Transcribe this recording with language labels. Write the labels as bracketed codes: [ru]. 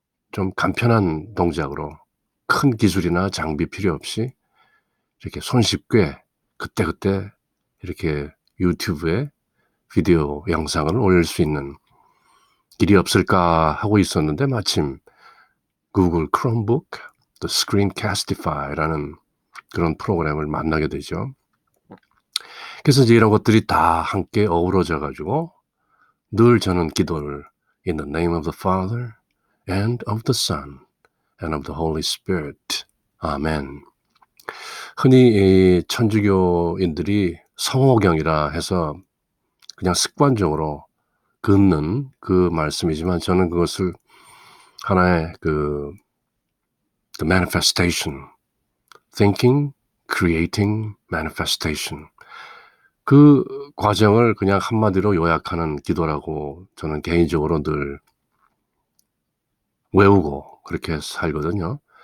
[ko] 좀 간편한 동작으로 큰 기술이나 장비 필요 없이 이렇게 손쉽게 그때그때 이렇게 유튜브에 비디오 영상을 올릴 수 있는 길이 없을까 하고 있었는데 마침 구글 크롬북 또 스크린캐스티파이라는 그런 프로그램을 만나게 되죠. 그래서 이제 이런 것들이 다 함께 어우러져 가지고 늘 저는 기도를 [en] In the name of the Father and of the Son and of the Holy Spirit. [ko] 아멘. 흔히 이 천주교인들이 성호경이라 해서 그냥 습관적으로 긋는 그 말씀이지만 저는 그것을 하나의 그 [en] the manifestation, thinking, creating, manifestation, [ko] 그 과정을 그냥 한마디로 요약하는 기도라고 저는 개인적으로 늘 외우고 그렇게 살거든요.